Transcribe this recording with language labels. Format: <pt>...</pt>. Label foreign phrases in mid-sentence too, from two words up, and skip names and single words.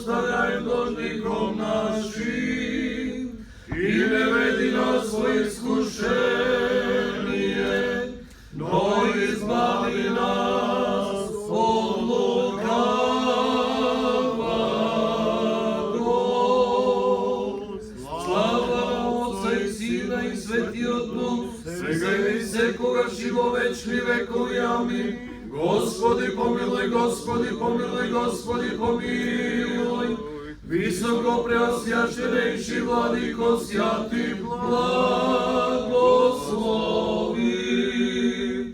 <cu>покараем должником нашим, и не веди нас во искушение, но избави нас от лукавого.</cu> <mk>Слава Отца и Сина и Светиот Дух, сега и секогаш и во вечни векови. Амин. Господи помилуј, Господи помилуј, Господи помилуј.</mk> <cu>Високо преосвященейши владико, святи благослови.</cu>